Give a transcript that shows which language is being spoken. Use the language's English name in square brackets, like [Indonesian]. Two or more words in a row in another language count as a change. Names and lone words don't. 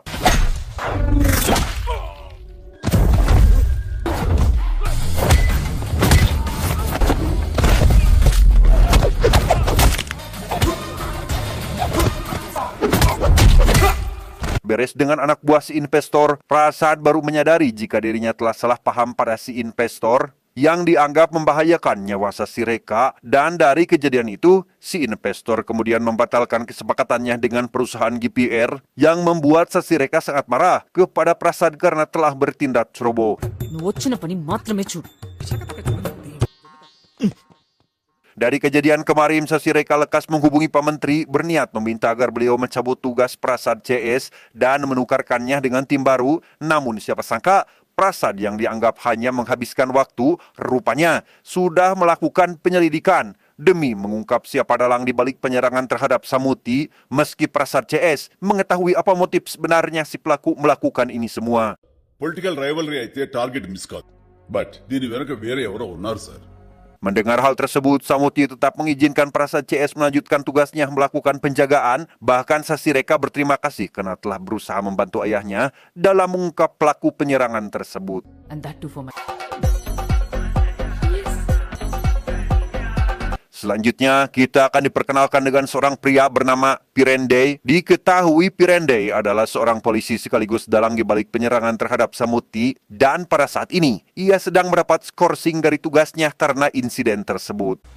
[Indonesian] beres dengan anak buah si investor, Prasad baru menyadari jika dirinya telah salah paham pada si investor yang dianggap membahayakan nyawa Sasi Reka, dan dari kejadian itu, si investor kemudian membatalkan kesepakatannya dengan perusahaan GPR yang membuat Sasi Reka sangat marah kepada Prasad karena telah bertindak ceroboh. [Telugu] నువ్వు వచ్చిన పని మాత్రమే చూడు. [Indonesian] Dari kejadian kemarin, Sasi Reka lekas menghubungi Pak Menteri berniat meminta agar beliau mencabut tugas Prasad CS dan menukarkannya dengan tim baru. Namun siapa sangka Prasad yang dianggap hanya menghabiskan waktu, rupanya sudah melakukan penyelidikan demi mengungkap siapa dalang di balik penyerangan terhadap Samuti, meski Prasad CS mengetahui apa motif sebenarnya si pelaku melakukan ini semua. [English] political rivalry [Telugu] అయితే [English] target miss [Telugu] కాదు. బట్ దీని వెనుక వేరే ఎవరో ఉన్నారు సార్. [Indonesian] Mendengar hal tersebut, Samuti tetap mengizinkan Prasad CS melanjutkan tugasnya melakukan penjagaan. Bahkan Sasireka berterima kasih karena telah berusaha membantu ayahnya dalam mengungkap pelaku penyerangan tersebut. [English] And that too for my... [Indonesian] Selanjutnya, kita akan diperkenalkan dengan seorang pria bernama Pirendey. Diketahui Pirendey adalah seorang polisi sekaligus dalang di balik penyerangan terhadap Samuti, dan pada saat ini, ia sedang mendapat skorsing dari tugasnya karena insiden tersebut.